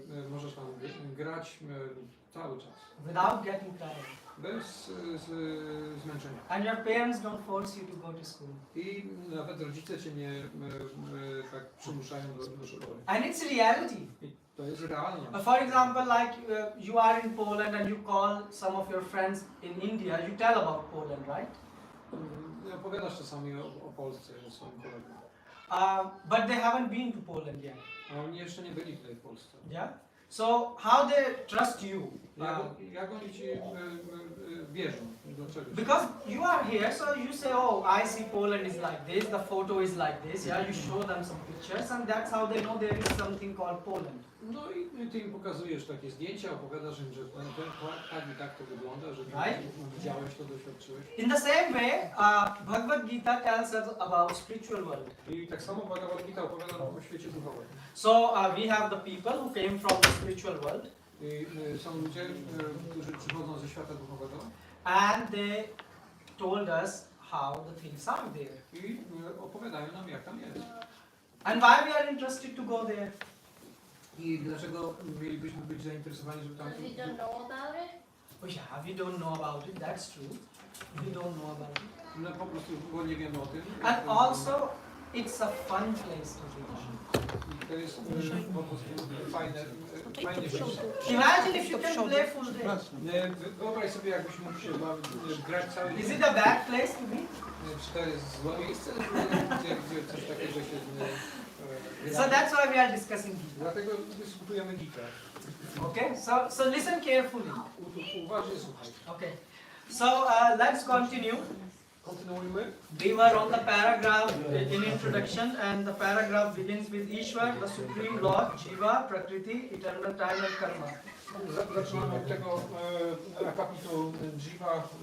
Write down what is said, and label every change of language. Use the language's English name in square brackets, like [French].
[Polish] możesz tam grać cały czas. [English] without getting tired. [Polish] Bez zmęczenia. [English] And your parents don't force you to go to school. [Polish] I nawet rodzice cię nie tak przymuszają do szkoły. [English] And it's reality. [Polish] I to jest realnie. [English] For example, like you are in Poland and you call some of your friends in India, you tell about Poland, right? [Polish] Opowiadasz czasami o Polsce swoim kolegom. [English] But they haven't been to Poland yet. [Polish] A oni jeszcze nie byli tutaj w Polsce. [English] Yeah? So how they trust you? [Polish] Jak oni ci wierzą? Dlaczego? [English] Because you are here, so you say, oh, I see Poland is like this, the photo is like this, yeah, you show them some pictures and that's how they know there is something called Poland. [Polish] No i ty im pokazujesz takie zdjęcia, opowiadasz im, że tak i tak to wygląda, że widziałeś to, doświadczyłeś. [English] In the same way, Bhagavad Gita tells us about spiritual world. [Polish] I tak samo Bhagavad Gita opowiada nam o świecie duchowym. [English] So we have the people who came from the spiritual world. [Polish] I są ludzie, którzy przychodzą ze świata duchowego. [English] And they told us how the things are there. [Polish] I opowiadają nam, jak tam jest. [English] And why we are interested to go there? [Polish] I dlaczego mielibyśmy być zainteresowani, żeby tam... [English] Because we don't know about it. Oh yeah, we don't know about it, that's true. We don't know about it. [Polish] No po prostu, bo nie wiemy o tym. [English] And also, it's a fun place to reach. [Polish] I to jest po prostu fajne miejsce. [English] Imagine if you can play full day. [Polish] Wyobraź sobie, jakbyś mógł się grać cały dzień. [English] Is it a bad place to be? [Polish] Czy to jest złe miejsce, gdzie coś takiego się... [English] So that's why we are discussing Gita. [Polish] Dlatego dyskutujemy Gitę. [English] Okay, so listen carefully. [Polish] Uważnie słuchaj. [English] Okay, so let's continue. [Polish] Kontynuujmy. [English] We were on the paragraph in introduction, and the paragraph begins with Ishwar, the Supreme Lord, Shiva, Prakriti, eternal time and karma. [Polish] Zaczynamy od tego akapitu Jiva.